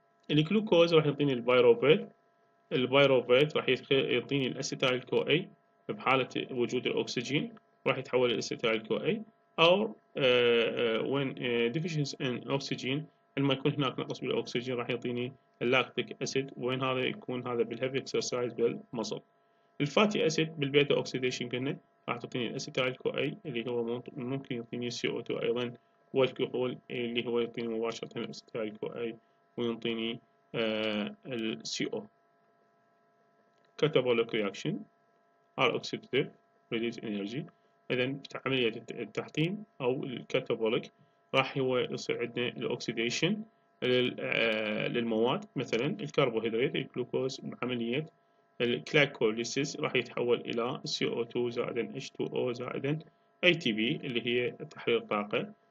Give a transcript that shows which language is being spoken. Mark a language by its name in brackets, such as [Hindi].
[Arabic] الجلوكوز راح يعطيني البايروفيت راح يعطيني الاسيتايل كو اي بحالة وجود الاكسجين راح يتحول الاسيتايل كو اي، او [English] when deficiency in oxygen [Arabic] لما يكون هناك نقص بالاكسجين راح يعطيني اللاكتيك اسيد، وين هذا يكون هذا بالهيفي اكسرسايز بالمصل. الفاتي اسيد بالبيتا اوكسيديشن قلنا راح تعطيني الاسيتايل كو اي اللي هو ممكن يعطيني CO2 ايضا، والكحول اللي هو يعطيني مباشرة الاسيتايل كو اي ويعطيني ال CO. [English] Catabolic reaction are oxidative release energy. [Arabic] إذا عملية التحطيم أو الكاتابوليك راح هو يصير عندنا الأكسيديشن للمواد، مثلا الكربوهيدرات الجلوكوز بعملية الجلايكوليسيس راح يتحول إلى CO2 زائدا H2O زائدا ATP اللي هي تحرير الطاقة.